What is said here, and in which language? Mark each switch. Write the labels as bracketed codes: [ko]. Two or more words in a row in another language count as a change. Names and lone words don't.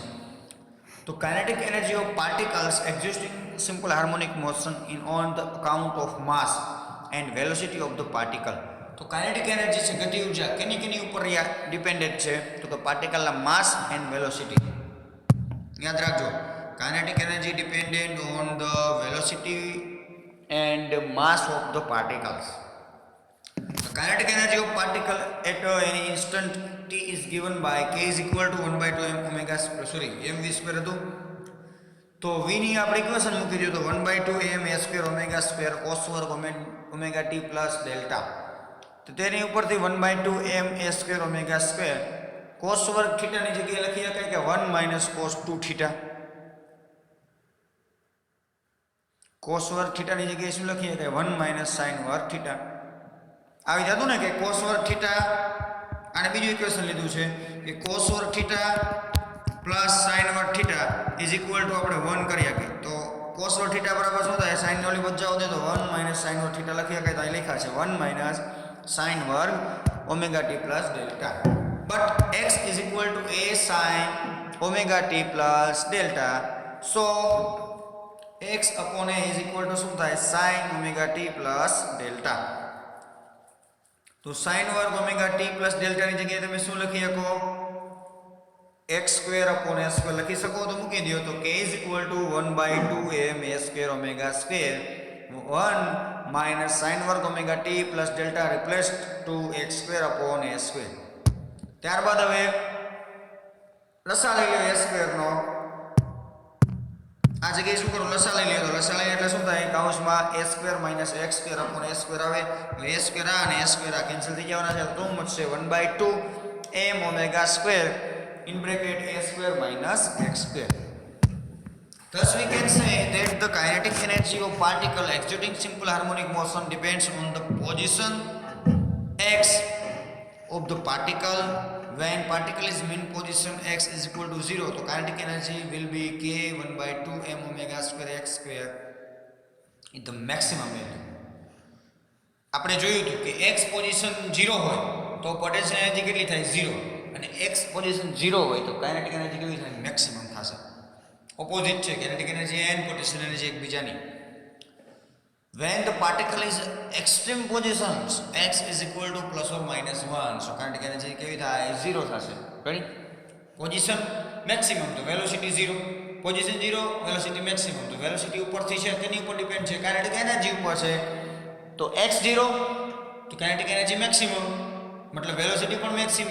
[en] તો kinetic energy of particles existing simple harmonic motion in on the account of mass and velocity of the particle. [gu] તો [en] kinetic energy [gu] છે ગતિ ઉર્જા કેની ઉપર ડિપેન્ડન્ટ છે તો કે પાર્ટિકલના [en] mass and velocity. [gu] યાદ રાખજો [en] kinetic energy dependent on the velocity and mass of the particles. The kinetic energy of particle at any instant t is given by k is equal to 1/2 m omega mv square હતું. [gu] તો v ની આપણે ઇક્વેશન મૂકી દઈએ તો [en] 1/2 m a square omega square cos [gu] વર્ગ [en] omega t plus delta. [gu] તો તેની ઉપરથી [en] 1/2 m a square omega square cos [gu] વર્ગ થીટા ની જગ્યાએ લખી શકાય કે [en] 1 minus cos 2 [gu] થીટા. cos વર્ગ થીટા ની જગ્યાએ શું લખીએ કે [en] 1 minus sin [gu] વર્ગ થીટા. આવી જતું ને કે cos વર્ગ થીટા અને બીજું ઇક્વેશન લીધું છે કે cos વર્ગ થીટા [en] plus sin [gu] વર્ગ થીટા [en] is equal to [gu] આપણે 1 કરી શકીએ. તો cos વર્ગ થીટા બરાબર શું થાય sin ની ઓલી બચાવ દે તો [en] 1 minus sin [gu] વર્ગ થીટા લખી શકાય. તો અહીં લખ્યા છે [en] 1 minus sin [gu] વર્ગ [en] omega t plus delta. But x is equal to a sin omega t plus delta. So x upon a is equal to [gu] શું થાય [en] sin omega t plus delta. [gu] તો sin વર્ગ [en] omega t plus delta [gu] ની જગ્યાએ તમે શું લખી શકો [en] x square upon a square [gu] લખી શકો. તો મૂકી દો તો [en] k is equal to 1/2 m a square omega square 1 minus sin વર્ગ omega t plus delta replaced to x square upon a square. [gu] ત્યારબાદ હવે લસા લઈ લો [en] a square [gu] નો. આ જગ્યાએ શું કરું લસા લઈ લ્યો તો લસા લઈએ એટલે શું થાય કૌંસમાં [en] a square minus x square upon a square [gu] આવે. હવે [en] a square [gu] આ અને [en] a square [gu] આ કેન્સલ થઈ જવાના છે તો મળશે [en] 1/2 m omega square in bracket a square minus x square. Thus we can say that the kinetic energy of particle executing simple harmonic motion depends on the position x of the particle. When particle is mean position x is equal to 0 so kinetic energy will be k 1/2 m omega square x square in the maximum value. [gu] આપણે જોયું હતું કે [en] x position [gu] 0 હોય તો [en] potential energy [gu] કેટલી થાય 0 અને [en] x position [gu] 0 હોય તો [en] kinetic energy [gu] કેવી થાય મેક્સિમમ થશે. ઓપોઝિટ છે [en] kinetic energy and potential energy [gu] એકબીજાની. [en] When the particle is extreme positions x is equal to plus or minus 1 so kinetic energy [gu] કેવી થાય [en] 0 થશે. [gu] રેડી? [en] position maximum તો velocity 0, position 0 velocity maximum. [gu] તો વેલોસિટી ઉપરથી છે તેની ઉપર ડિપેન્ડ છે [en] kinetic energy [gu] ઉપર છે. તો x 0 તો [en] kinetic energy maximum [gu] મતલબ વેલોસિટી પણ મેક્સિમમ.